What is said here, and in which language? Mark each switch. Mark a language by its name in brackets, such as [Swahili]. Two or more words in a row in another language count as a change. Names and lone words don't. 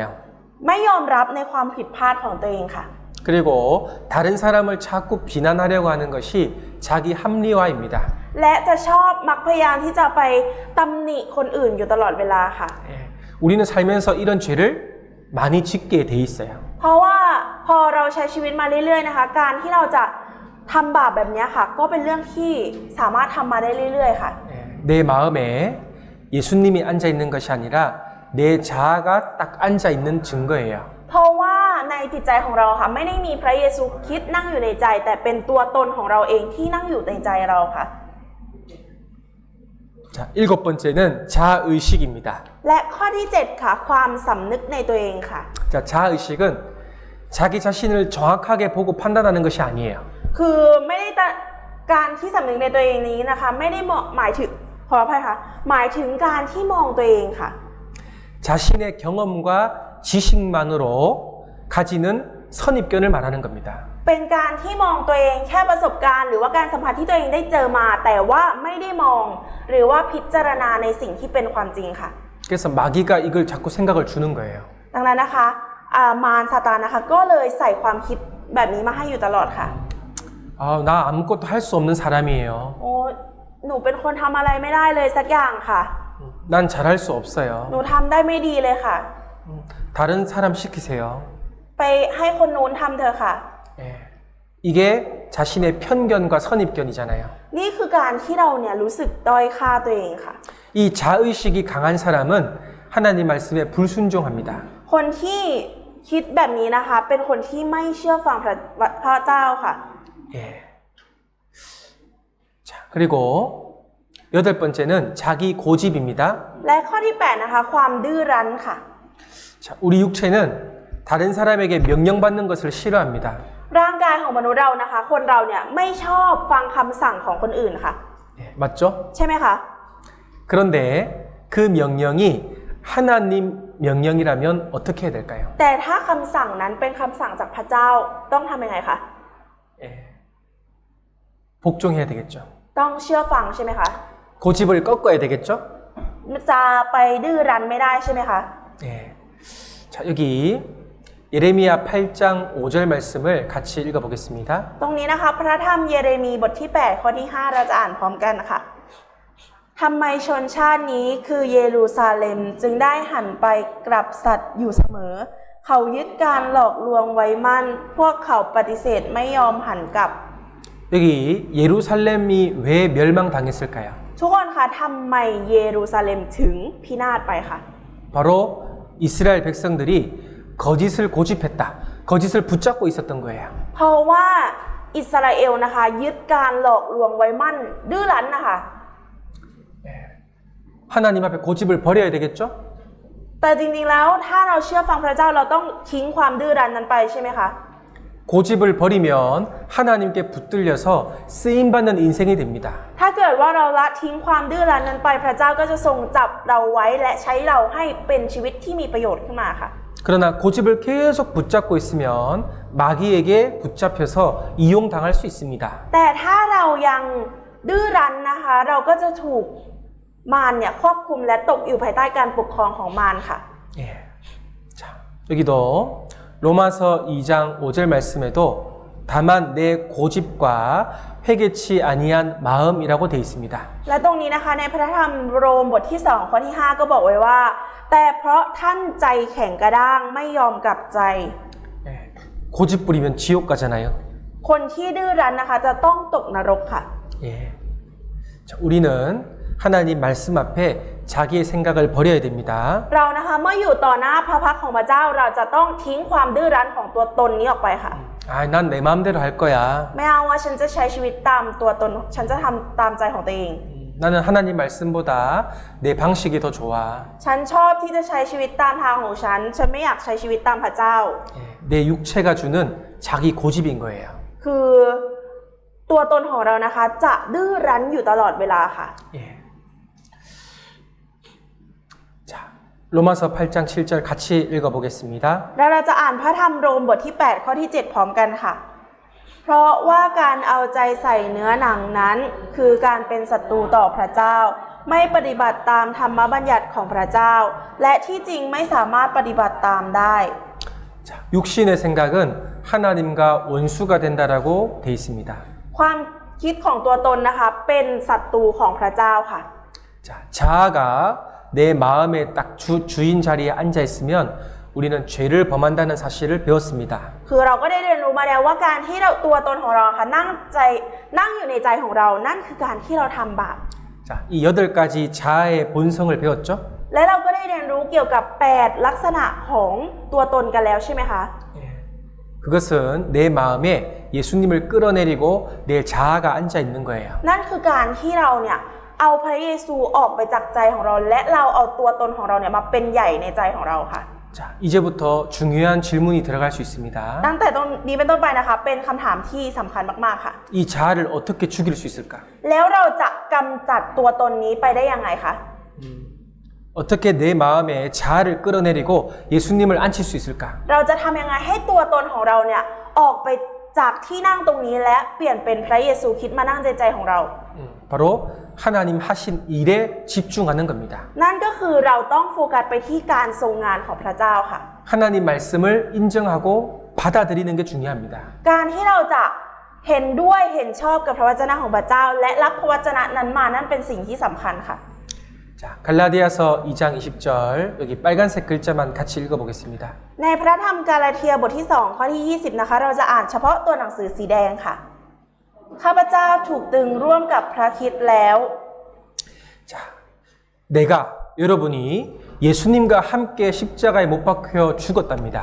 [Thai] ไม่ยอมรับในความผิดพลาดของตัวเองค่ะ [Korean] 그리고 다른 사람을 자꾸 비난하려고 하는 것이 자기 합리화입니다. [Thai] และจะชอบมักพยายามที่จะไปตำหนิคนอื่นอยู่ตลอดเวลาค่ะ [Korean] 우리는 살면서 이런 죄를 많이 짓게 돼 있어요. [Thai] เพราะว่าพอเราใช้ชีวิตมาเรื่อยๆนะคะการที่เราจะทำบาปแบบนี้ค่ะก็เป็นเรื่องที่สามารถทำมาได้เรื่อยๆค่ะ [Korean] 내 마음에 예수님이 앉아 있는 것이 아니라 내 자아가 딱 앉아 있는 증거예요. [Thai] เพราะว่าในจิตใจของเราค่ะไม่ได้มีพระเยซูคริสต์นั่งอยู่ในใจ แต่เป็นตัวตนของเราเองที่นั่งอยู่ในใจเราค่ะ [Korean] 자, 일곱 번째는 자의식입니다. [Thai] และข้อที่ 7 ค่ะความสำนึกในตัวเองค่ะ [Korean] 자, 자의식은 자기 자신을 정확하게 보고 판단하는 것이 아니에요. [Thai] คือไม่ได้การที่สำนึกในตัวเองนี้นะคะไม่ได้หมายถึงขออภัยค่ะหมายถึงการที่มองตัวเองค่ะ [Korean] 자신의 경험과 지식만으로 가지는 선입견을 말하는 겁니다. [Thai] เป็นการที่มองตัวเองแค่ประสบการณ์หรือว่าการสัมผัสที่ตัวเองได้เจอมา แต่ว่าไม่ได้มองหรือว่าพิจารณาในสิ่งที่เป็นความจริงค่ะ [Korean] 그래서 마귀가 이걸 자꾸 생각을 주는 거예요. [Thai] ดังนั้นนะคะมารซาตานนะคะก็เลยใส่ความคิดแบบนี้มาให้อยู่ตลอดค่ะ [Korean] 나 아무것도 할 수 없는 사람이에요. [Thai] โอ้หนูเป็นคนทำอะไรไม่ได้เลยสักอย่างค่ะ [Korean] 난 잘할 수 없어요. [Thai] หนูทำได้ไม่ดีเลยค่ะ [Korean] 다른 사람 시키세요. [Thai] ไปให้คนนู้นทำเถอะค่ะ [Korean] 이게 자신의 편견과 선입견이잖아요. [Thai] นี่คือการที่เราเนี่ยรู้สึกด้อยค่าตัวเองค่ะ [Korean] 이 자의식이 강한 사람은 하나님 말씀에 불순종합니다. [Thai] คนที่คิดแบบนี้นะคะเป็นคนที่ไม่เชื่อฟังพระเจ้าค่ะ [Korean] 자, 그리고 여덟 번째는 자기 고집입니다. [Thai] และข้อที่ 8 นะคะความดื้อรั้นค่ะ [Korean] 자, 우리 육체는 다른 사람에게 명령받는 것을 싫어합니다. [Thai] ร่างกายของมนุษย์เรานะคะคนเราเนี่ยไม่ชอบฟังคำสั่งของคนอื่นค่ะ [Korean] 맞죠? [Thai] ใช่ไหมคะ [Korean] 그런데 그 명령이 하나님 명령이라면 어떻게 해야 될까요? [Thai] แต่ถ้าคำสั่งนั้นเป็นคำสั่งจากพระเจ้าต้องทำยังไงคะ [Korean] 복종해야 되겠죠. [Thai] ต้องเชื่อฟังใช่ไหมคะ [Korean] 고집을 꺾어야 되겠죠? [Thai] จะไปดื้อรั้นไม่ได้ใช่ไหมคะ [Korean] 자, 여기 예레미야 8장 5절 말씀을 같이 읽어보겠습니다. [Thai] ตรงนี้นะคะพระธรรมเยเรมีบทที่ 8 ข้อที่ 5 เราจะอ่านพร้อมกันค่ะทำไมชนชาตินี้คือเยรูซาเล็มจึงได้หันไปกลับสัตย์อยู่เสมอเขายึดการหลอกลวงไว้มั่นพวกเขาปฏิเสธไม่ยอมหันกลับ [Korean] 여기 예루살렘이 왜 멸망당했을까요? [Thai] ทุกคนคะทำไมเยรูซาเล็มถึงพินาศไปคะ [Korean] 바로 이스라엘 백성들이 거짓을 고집했다. 거짓을 붙잡고 있었던 거예요. [Thai] เพราะว่าอิสราเอลนะคะยึดการหลอกลวงไว้มั่นดื้อรั้นนะคะ [Korean] 하나님 앞에 고집을 버려야 되겠죠? [Thai] แต่จริงๆแล้วถ้าเราเชื่อฟังพระเจ้าเราต้องทิ้งความดื้อรั้นนั้นไปใช่ไหมคะ [Korean] 고집을 버리면 하나님께 붙들려서 쓰임받는 인생이 됩니다. [Thai] ถ้าเกิดว่าเราละทิ้งความดื้อรั้นนั้นไปพระเจ้าก็จะทรงจับเราไว้และใช้เราให้เป็นชีวิตที่มีประโยชน์ขึ้นมาค่ะ [Korean] 그러나 고집을 계속 붙잡고 있으면 마귀에게 붙잡혀서 이용당할 수 있습니다. [Thai] แต่ถ้าเรายังดื้อรั้นนะคะเราก็จะถูกมารเนี่ยควบคุมและตกอยู่ภายใต้การปกครองของมารค่ะ [Korean] 예. 자, 여기도 로마서 2장 5절 말씀에도 다만 내 고집과 회개치 아니한 마음이라고 되어 있습니다. [Thai] และตรงนี้นะคะในพระธรรมโรมบทที่ 2 ข้อที่ 5 ก็บอกไว้ว่าแต่เพราะท่านใจแข็งกระด้างไม่ยอมกลับใจ [Korean] 예. 고집 부리면 지옥 가잖아요. [Thai] คนที่ดื้อรั้นนะคะจะต้องตกนรกค่ะ [Korean] 예. 자, 우리는 하나님 말씀 앞에 자기의 생각을 버려야 됩니다. [Thai] เรานะคะเมื่ออยู่ต่อหน้าพระพักตร์ของพระเจ้าเราจะต้องทิ้งความดื้อรั้นของตัวตนนี้ออกไปค่ะ [Korean] 아, 난 내 마음대로 할 거야. [Thai] ไม่เอาว่าฉันจะใช้ชีวิตตามตัวตนฉันจะทำตามใจของตัวเอง [Korean] 나는 하나님 말씀보다 내 방식이 더 좋아. [Thai] ฉันชอบที่จะใช้ชีวิตตามทางของฉันฉันไม่อยากใช้ชีวิตตามพระเจ้า [Korean] 예. 내 육체가 주는 자기 고집인 거예요. [Thai] คือตัวตนของเรานะคะจะดื้อรั้นอยู่ตลอดเวลาค่ะ [Korean] 예. 자, 로마서 8장 7절 같이 읽어보겠습니다. [Thai] แล้วเราจะอ่านพระธรรมโรมบทที่ 8 ข้อที่ 7 พร้อมกันค่ะ เพราะว่าการเอาใจใส่เนื้อหนังนั้นคือการเป็นศัตรูต่อพระเจ้า ไม่ปฏิบัติตามธรรมบัญญัติของพระเจ้า และที่จริงไม่สามารถปฏิบัติตามได้ [Korean] 자, 육신의 생각은 하나님과 원수가 된다라고 돼 있습니다. [Thai] ความคิดของตัวตนนะคะเป็นศัตรูของพระเจ้าค่ะ [Korean] 자, 자아가 내 마음에 딱 주인 자리에 앉아 있으면 우리는 죄를 범한다는 사실을 배웠습니다. [Thai] คือเราก็ได้เรียนรู้มาแล้วว่าการที่เราตัวตนของเราค่ะนั่งอยู่ในใจของเรานั่นคือการที่เราทำบาป [Korean] 자, 이 8가지 자아의 본성을 배웠죠? [Thai] และเราก็ได้เรียนรู้เกี่ยวกับ 8 ลักษณะของตัวตนกันแล้วใช่ไหมคะ [Korean] 예. 그것은 내 마음에 예수님을 끌어내리고 내 자아가 앉아 있는 거예요. [Thai] นั่นคือการที่เราเนี่ยเอาพระเยซูออกไปจากใจของเราและเราเอาตัวตนของเราเนี่ยมาเป็นใหญ่ในใจของเราค่ะ [Korean] 자, 이제부터 중요한 질문이 들어갈 수 있습니다. [Thai] ตั้งแต่ตรงนี้เป็นต้นไปนะคะเป็นคำถามที่สำคัญมากๆค่ะ [Korean] 이 자아를 어떻게 죽일 수 있을까? [Thai] แล้วเราจะกำจัดตัวตนนี้ไปได้ยังไงคะ [Korean] 어떻게 내 마음에 자아를 끌어내리고 예수님을 앉힐 수 있을까? [Thai] เราจะทำยังไงให้ตัวตนของเราเนี่ยออกไปจากที่นั่งตรงนี้และเปลี่ยนเป็นพระเยซูคริสต์มานั่งในใจของเรา [Korean] 바로 하나님 하신 일에 집중하는 겁니다. [Thai] นั่นก็คือเราต้องโฟกัสไปที่การทรงงานของพระเจ้าค่ะ [Korean] 하나님 말씀을 인정하고 받아들이는 게 중요합니다. [Thai] การที่เราจะเห็นด้วยเห็นชอบกับพระวจนะของพระเจ้า และรับพระวจนะนั้นมานั่นเป็นสิ่งที่สำคัญค่ะ [Korean] 자, 갈라디아서 2장 20절 여기 빨간색 글자만 같이 읽어보겠습니다. [Thai] ในพระธรรมกาลาเทียบทที่ 2 ข้อที่ 20 นะคะเราจะอ่านเฉพาะตัวหนังสือสีแดงค่ะข้าพเจ้าถูกตึงร่วมกับพระคริสต์แล้ว [Korean] 자, 내가 여러분이 예수님과 함께 십자가에 못 박혀 죽었답니다.